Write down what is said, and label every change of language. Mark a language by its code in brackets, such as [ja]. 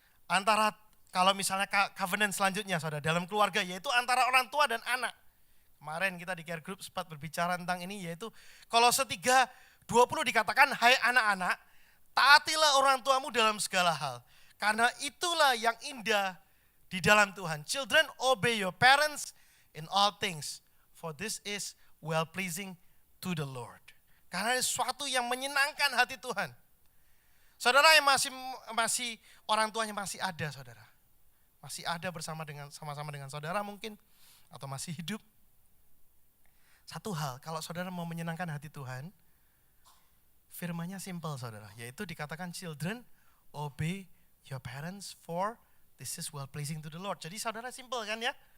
[id] Antara kalau misalnya covenant selanjutnya saudara dalam keluarga yaitu antara orang tua dan anak. Kemarin kita di Care Group sempat berbicara tentang ini yaitu Kolose 3:20 dikatakan hai anak-anak taatilah orang tuamu dalam segala hal karena itulah yang indah di dalam Tuhan. [en] Children obey your parents in all things for this is well pleasing to the Lord. [id] Karena ini sesuatu yang menyenangkan hati Tuhan. Saudara yang masih orang tuanya masih ada saudara. Masih ada sama-sama dengan saudara mungkin atau masih hidup. Satu hal, kalau saudara mau menyenangkan hati Tuhan, firman-Nya simple saudara, yaitu dikatakan [en] children obey your parents for this is well pleasing to the Lord. [id] Jadi saudara simple kan ya?